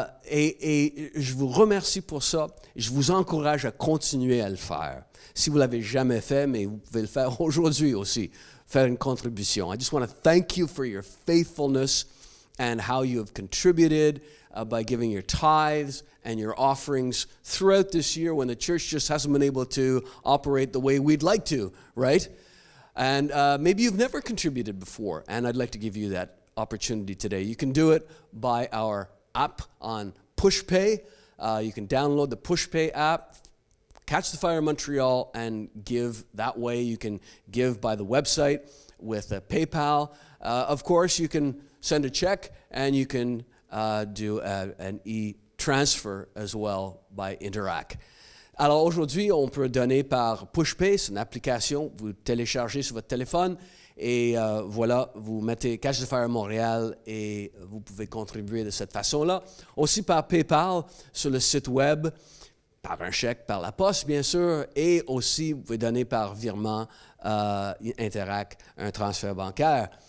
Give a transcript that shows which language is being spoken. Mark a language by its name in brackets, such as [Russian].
[French] Et je vous remercie pour ça. Je vous encourage à continuer à le faire. Si vous ne l'avez jamais fait, mais vous pouvez le faire aujourd'hui aussi, faire une contribution. [English] I just want to thank you for your faithfulness and how you have contributed by giving your tithes and your offerings throughout this year when the church just hasn't been able to operate the way we'd like to, right? And maybe you've never contributed before, and I'd like to give you that opportunity today. You can do it by our app on PushPay. You can download the PushPay app, Catch the Fire Montreal, and give that way. You can give by the website with PayPal. Of course, you can send a check, and you can do an e-transfer as well by Interac. [French] Alors aujourd'hui, on peut donner par PushPay, c'est une application, vous téléchargez sur votre téléphone Et voilà, vous mettez Cache de Fire Montréal et vous pouvez contribuer de cette façon-là. Aussi par PayPal sur le site web, par un chèque, par la poste, bien sûr, et aussi vous pouvez donner par virement Interac, un transfert bancaire.